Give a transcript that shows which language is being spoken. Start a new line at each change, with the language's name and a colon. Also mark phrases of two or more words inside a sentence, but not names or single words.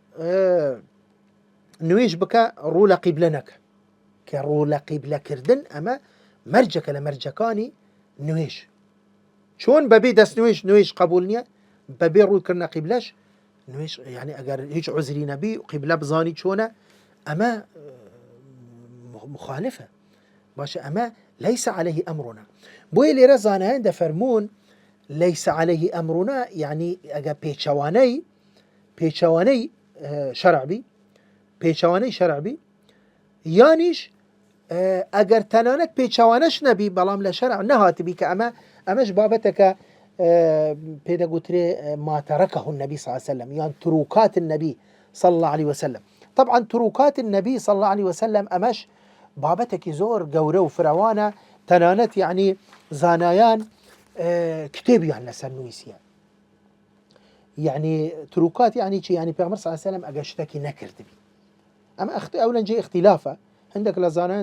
Central Kurdish: نوێژ بکە ڕوو لە قیبلە نەکە کە ڕوو لە قیبلەکردن ئەمە مەرجەکە لە مەرجەکانی نوێژ چۆن بەبێ دەست نوێژ قبول نییە بەبێ ڕووکردنە قیبلەش نوێژ یعنی ئەگەر هیچ عوزری نەبی قیبلە بزانی چۆنە ئەمە مخالفە باشە ئەمە
Arabic: ليس عليه أمرنا
Central Kurdish: بۆیە لێرە زانایان دەفەرمون
Arabic: ليس عليه أمرنا
Central Kurdish: يعني ئەگە پێچەوانەی شەرع بی یانیش ئەگەر تەنانەت پێچەوانەش نەبی بەڵام لە شەرع نەهاتبی کە ئەمەش بابەتەکە پێدەگوترێ
Arabic: ما تركه النبي صلى الله عليه وسلم
Central Kurdish: یان
Arabic: تروكات النبي صلى الله عليه وسلم طبعا تروكات النبي صلى الله عليه وسلم
Central Kurdish: ئەمەش بابەتێکی زۆر گەورە و فراوانە تەنانەت یعنی زانایان کتێبیان لەسەر نوویسیە یعنی تروكات یعنی چی یعنی پێغەمبەر
Arabic: صلی الله عليه وسلم
Central Kurdish: ئەگەر شتێکی نەکردبی ئەمە ئەو لەنجێ اختلافە هەندێک لە زانایان